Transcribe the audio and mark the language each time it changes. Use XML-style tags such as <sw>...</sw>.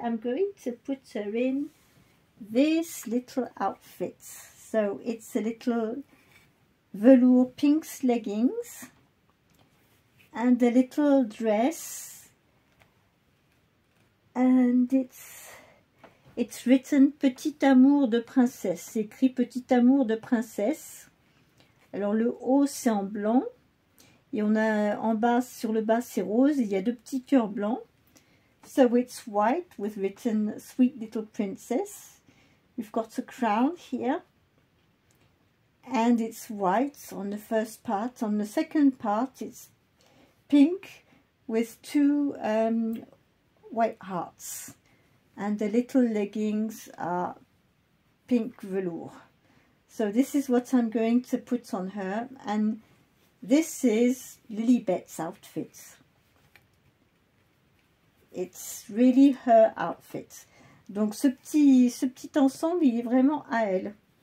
<en>I'm going to put her in this little outfit. So it's a little velour pink leggings and a little dress, and it's written Petit amour de princesse.</en> <fr>C'est écrit Petit amour de princesse. Alors le haut c'est en blanc et on a en bas, sur le bas c'est rose, il y a deux petits cœurs blancs.</fr> <en>So it's white with written Sweet Little Princess. We've got a crown here and it's white on the first part. On the second part it's pink with two white hearts, and the little leggings are pink velour. So this is what I'm going to put on her, and this is Lilibet's outfit. It's really her outfit.</en> <fr>Donc ce petit ensemble, il est vraiment à elle.</fr>